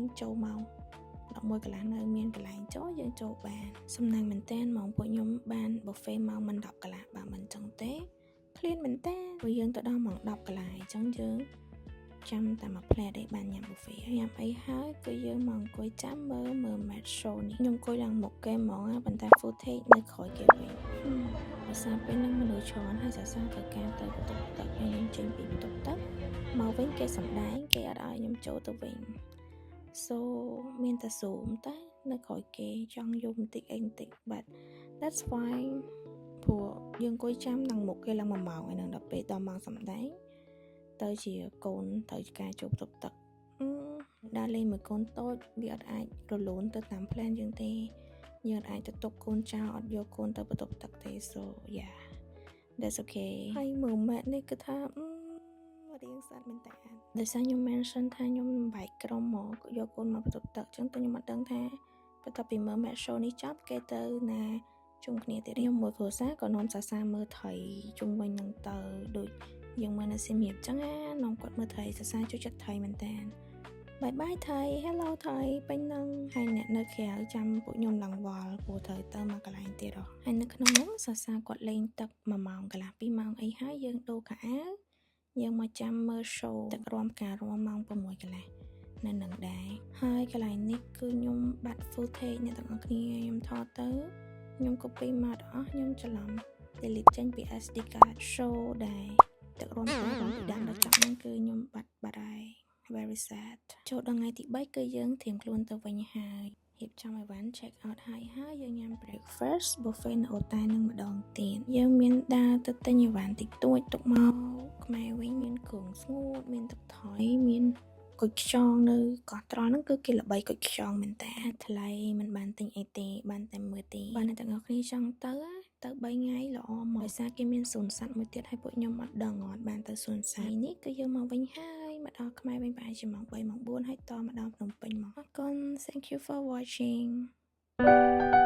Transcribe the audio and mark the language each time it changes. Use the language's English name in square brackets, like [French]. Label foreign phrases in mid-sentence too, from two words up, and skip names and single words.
[Khmer] ចូលម៉ោង11កន្លះនៅមានកន្លែងចូលយើងចូលបានសំណាងមែនតើម៉ោងពួកខ្ញុំបាន buffet ម៉ោង10កន្លះបើមិនចឹងទេឃ្លានមែនតើព្រោះយើងទៅដល់ម៉ោង10កន្លះអញ្ចឹងយើងចាំតែមួយផ្លែទេបានញ៉ាំ buffet ហើយញ៉ាំអីហើយគឺយើងមកអង្គុយចាំមើល [English] mermaid show [Khmer] នេះខ្ញុំអង្គុយឡើងមុខគេហ្មងប៉ុន្តែ footage នៅក្រោយគេវិញភាសាពេលហ្នឹងមនុស្សច្រើនហើយសរសើរទៅការទៅបន្ទប់ទឹកហើយខ្ញុំចេញពីបន្ទប់ទឹកមកវិញគេសម្ដែងគេអត់ឲ្យខ្ញុំចូលទៅវិញ so មានតែ zoom តែនៅក្រោយគេចង់យំបន្តិចអីបន្តិច [English] but that's fine [Khmer] ព្រោះយើងអង្គុយចាំនឹងមុខ គេឡើង1ម៉ោងហើយនឹងដល់ពេលដល់ម៉ោងសម្ដែងទៅជាកូនត្រូវការចូលបន្ទប់ទឹកដើរលេងមួយកូនតូចវាអត់អាចរលូនទៅតាម plan យើងទេយើងអាចទៅទុកកូនចោលអត់យកកូនទៅបន្ទប់ទឹកទេ [English] so yeah that's okay [Khmer] ហើយមើលម៉ែនេះគឺថារៀងស្អាតមែនតើដោយសារខ្ញុំ mention ថាខ្ញុំបែកក្រុមមកយក កូនមកបន្ទប់ទឹកអញ្ចឹងតែខ្ញុំអត់ដឹងថាបន្ទាប់ពីមើល [English] match show [Khmer] នេះចប់គេទៅណាជុំគ្នាទៀតខ្ញុំមើលគ្រួសារក៏នាំសាសាមើលថៃជុំវិញនឹងទៅដូចយើងមើលនៅសៀមរាបអញ្ចឹងណានាំគាត់មើលថៃសាសាជួយចិត្តថៃមែនតើបាយបាយថៃ hello ថៃពេញនឹងហើយអ្នកនៅក្រៅចាំពួកខ្ញុំឡើងវល់ ព្រោះត្រូវទៅមកកន្លែងទៀតហ៎ហើយនៅក្នុងហ្នឹងសាសាគាត់លេងទឹក1ម៉ោងកន្លះ2ម៉ោងអីហើយយើងដូរខោអាវយើងមកចាំមើល show ទឹករាំផ្ការាំម៉ោង6កន្លះនៅនឹងដែរហើយកន្លែងនេះគឺខ្ញុំបាត់ footage អ្នកទាំងអស់គ្នាខ្ញុំថតទៅខ្ញុំ copy មកអស់ខ្ញុំច្រឡំ delete ចេញពី [English] SD card [Khmer] show ដែរទឹករាំផ្ការាំពីដើមដល់ចប់ហ្នឹងគឺខ្ញុំបាត់ហើយ [English] very sad [Khmer] ចូល ដល់ថ្ងៃទី3គឺយើងត្រៀមខ្លួនទៅវិញហើយរៀបចំអីវ៉ាន់ [English] check out [Khmer] ហើយយើងញ៉ាំ [English] breakfast buffet [Khmer] នៅអូតានឹងម្ដងទៀតយើង មានដើរទៅទិញអីវ៉ាន់តិចតួចទុកមកខ្មែរវិញមានគ្រឿងស្ងួតមានទឹកថយមានគុយខ្យងនៅកោះត្រល់ហ្នឹងគឺគេល្បីគុយខ្យងមែនតើថ្លៃមិនបានទិញអីទេបានតែមើលទេបានតែទាំងអស់គ្នាចង់ទៅ3ថ្ងៃល្អមកដោយសារគេមានសួនសត្វមួយទៀតហើយពួកខ្ញុំអត់ដឹងអត់បានទៅសួនសត្វនេះគឺយើងមកវិញហើយមកដល់ខ្មែរវិញប្រហែលជាម៉ោង3ម៉ោង4ហើយតមកដល់ភ្នំពេញមកអរគុណ [English] thank you for watching